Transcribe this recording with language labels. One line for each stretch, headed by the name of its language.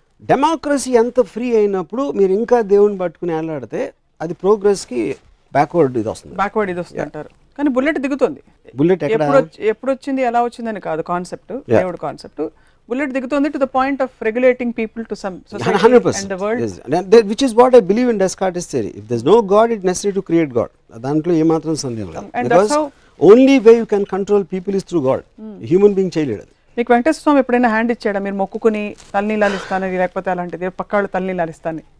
Telugu: Democracy ఎంత free అయినప్పుడు మీరు ఇంకా దేవుని పట్టుకుని వెళ్ళాడితే అది ప్రోగ్రెస్కి బ్యాక్వర్డ్ ఇది వస్తుంది అంటారు. కానీ బుల్లెట్ దిగుతుంది. బుల్లెట్ ఎప్పుడు వచ్చింది, ఎలా వచ్చిందని కాదు కాన్సెప్ట్, దేవుడు కాన్సెప్ట్. బుల్లెట్ దిగుతుంది
English: To the point of regulating people to some society and the world, which is what I believe in Descartes' theory. If there's no God, it's necessary to create God.
Telugu: దాంట్లో ఏమాత్రం సందేహం లేదు.
English: Because only way you can control people is through God.
Telugu: Human being చేయలేడు. మీకు వెంకటేశ్వర స్వామి ఎప్పుడైనా hand ఇచ్చాడా, మీరు మొక్కుకుని తలనీలాలు ఇస్తానని, లేకపోతే అలాంటిది పక్కాళ్ళు తలనీలాలు ఇస్తాను?